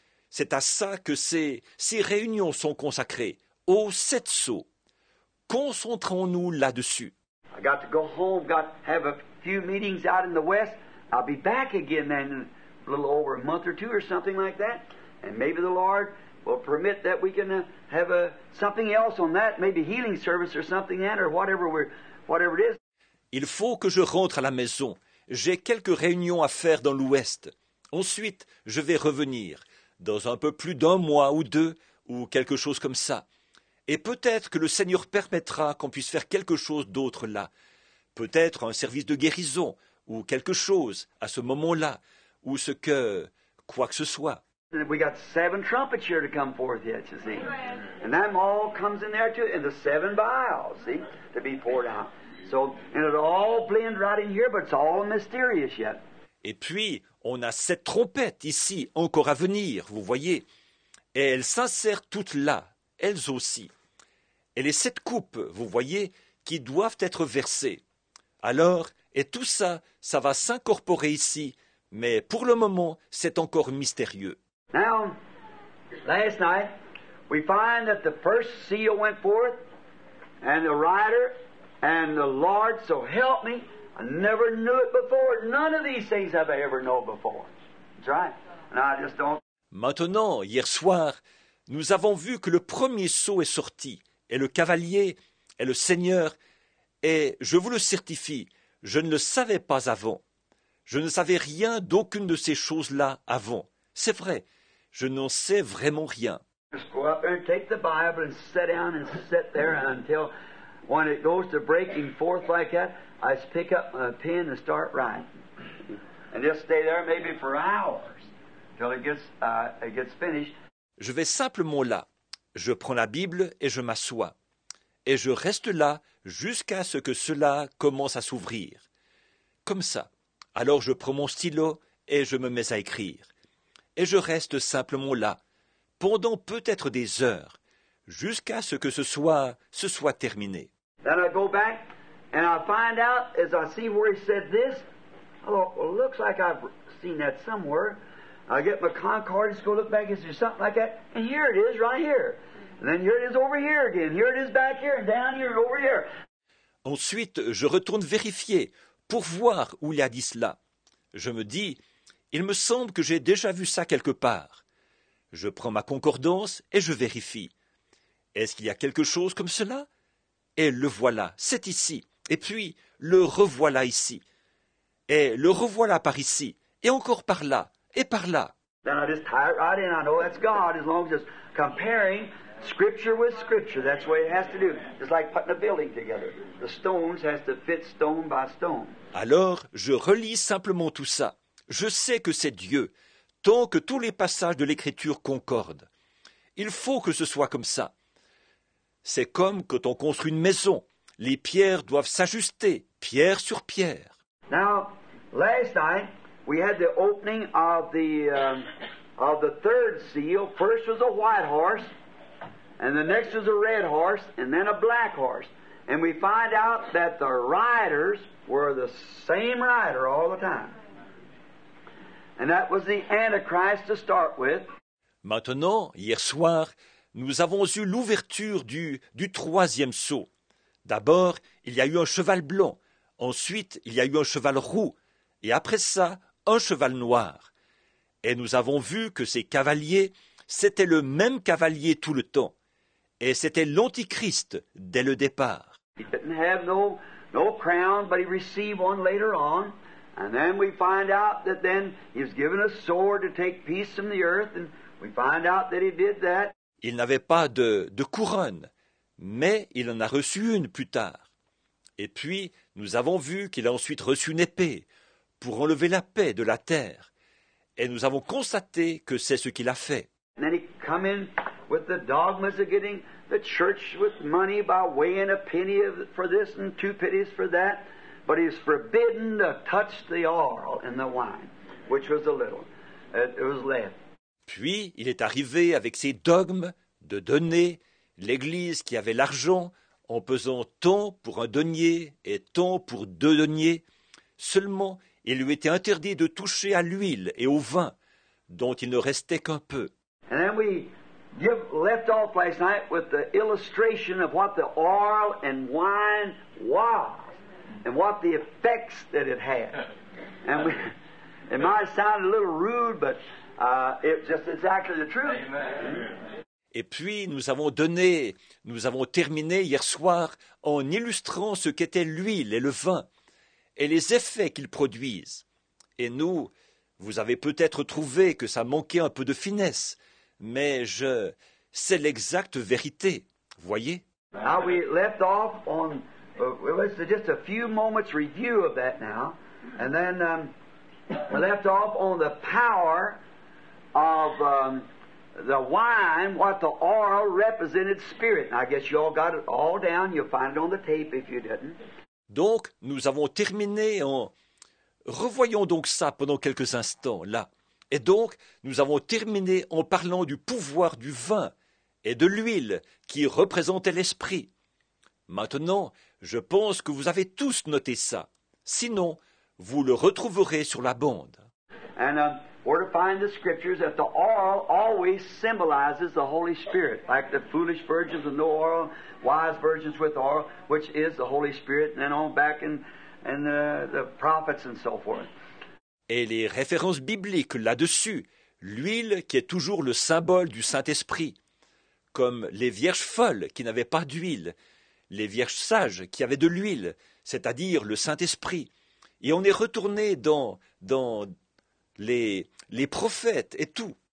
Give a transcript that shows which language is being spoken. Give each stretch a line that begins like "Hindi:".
French: C'est à ça que ces réunions sont consacrées, aux 7 sceaux. Concentrons-nous là-dessus.
English: I got to go home, got to have a few meetings out in the west. I'll be back again then in a little over a month or two or something like that. And maybe the Lord will permit that we can have something else on that, maybe healing service or something then, or whatever it is.
French: Il faut que je rentre à la maison. J'ai quelques réunions à faire dans l'Ouest. Ensuite, je vais revenir, dans un peu plus d'un mois ou deux, ou quelque chose comme ça. Et peut-être que le Seigneur permettra qu'on puisse faire quelque chose d'autre là. Peut-être un service de guérison, ou quelque chose, à ce moment-là, ou quoi que ce soit.
English: We got 7 trumpets here to come forth yet, you see. And them all comes in there too, and the 7 vials, see, to be poured out. So, and it all blend right in here, but it's all mysterious yet.
French: Et puis, on a 7 trompettes ici, encore à venir, vous voyez. Et elles s'insèrent toutes là, elles aussi. Et les 7 coupes, vous voyez, qui doivent être versées. Alors, et tout ça, ça va s'incorporer ici, mais pour le moment, c'est encore mystérieux.
English: Now, last night, we find that the first seal went forth, and the rider, and the Lord, so help me, I never knew it before. None of these things have I ever known before. That's right. And I just don't.
French: Maintenant, hier soir, nous avons vu que le premier sceau est sorti, et le cavalier, et le Seigneur, et je vous le certifie, je ne le savais pas avant. Je ne savais rien d'aucune de ces choses-là avant. C'est vrai, je n'en sais vraiment rien.
English: Just go up there and take the Bible and sit down and sit there until when it goes to breaking forth like that, I just pick up my pen and start writing. And just stay there maybe for hours till it gets finished.
French: Je vais simplement là. Je prends la Bible et je m'assois. Et je reste là jusqu'à ce que cela commence à s'ouvrir. Comme ça. Alors je prends mon stylo et je me mets à écrire. Et je reste simplement là, pendant peut-être des heures, jusqu'à ce que ce soit terminé.
English: Then I go back and I find out as I see where he said this, I thought, well, it looks like I've seen that somewhere. I get my concordance, go look back, is there something like that? And here it is, right here. And then here it is over here again. Here it is back here and down here and over here.
French: Ensuite, je retourne vérifier pour voir où il a dit cela. Je me dis, il me semble que j'ai déjà vu ça quelque part. Je prends ma concordance et je vérifie. Est-ce qu'il y a quelque chose comme cela? Et le voilà, c'est ici. Et puis, le revoilà ici. Et le revoilà par ici. Et encore par là. Et par là.
English: Then I just tie it right in. I know that's God as long as it's comparing Scripture with Scripture. That's the way it has to do. It's like putting a building together. The stones has to fit stone by stone.
French: Alors, je relis simplement tout ça. Je sais que c'est Dieu, tant que tous les passages de l'Écriture concordent. Il faut que ce soit comme ça. C'est comme quand on construit une maison. Les pierres doivent s'ajuster, pierre sur pierre.
English: Now, last night, we had the opening of the third seal. First was a white horse, and the next was a red horse, and then a black horse. And we find out that the riders were the same rider all the time. And that was the Antichrist to start with.
French: Maintenant, hier soir, nous avons eu l'ouverture du troisième sceau. D'abord, il y a eu un cheval blanc. Ensuite, il y a eu un cheval roux. Et après ça, un cheval noir. Et nous avons vu que ces cavaliers, c'était le même cavalier tout le temps. Et c'était l'Antichrist dès le départ.
English: He didn't have no crown, but he received one later on. And then we find out that then he was given a sword to take peace from the earth, and we find out that he did that.
French: Il n'avait pas de couronne, mais il en a reçu une plus tard. Et puis, nous avons vu qu'il a ensuite reçu une épée pour enlever la paix de la terre. Et nous avons constaté que c'est ce qu'il a fait.
English: And then he come in with the dogmas of getting the church with money by weighing a penny for this and 2 pennies for that. But he's forbidden to touch the oil in the wine, which was a little. It was left.
French: Puis, il est arrivé avec ses dogmes de donner, l'Église qui avait l'argent, en pesant tant pour un denier et tant pour 2 deniers. Seulement, il lui était interdit de toucher à l'huile et au vin, dont il ne restait qu'un peu.
English: And then we left off last night with the illustration of what the oil and wine was and what the effects that it had. And It might have sounded a little rude, but it's just exactly the truth.
French: Et puis nous avons terminé hier soir en illustrant ce qu'était l'huile et le vin et les effets qu'ils produisent. Et vous avez peut-être trouvé que ça manquait un peu de finesse, mais c'est l'exacte vérité, voyez.
English: Now we left off on, it was just a few moments review of that now, and then we left off on the power of the wine, what the oil represented spirit. And I guess you all got it all down. You'll find it on the tape if you didn't.
French: Donc, nous avons terminé Revoyons donc ça pendant quelques instants, là. Et donc, nous avons terminé en parlant du pouvoir du vin et de l'huile qui représentait l'esprit. Maintenant, je pense que vous avez tous noté ça. Sinon, vous le retrouverez sur la bande.
English: And we're to find the scriptures that the oil always symbolizes the Holy Spirit, like the foolish virgins with no oil, wise virgins with oil, which is the Holy Spirit, and then on back in the prophets and so forth.
French: Et les références bibliques là-dessus, l'huile qui est toujours le symbole du Saint-Esprit, comme les vierges folles qui n'avaient pas d'huile, les vierges sages qui avaient de l'huile, c'est-à-dire le Saint-Esprit. Et on est retourné dans les prophètes et tout.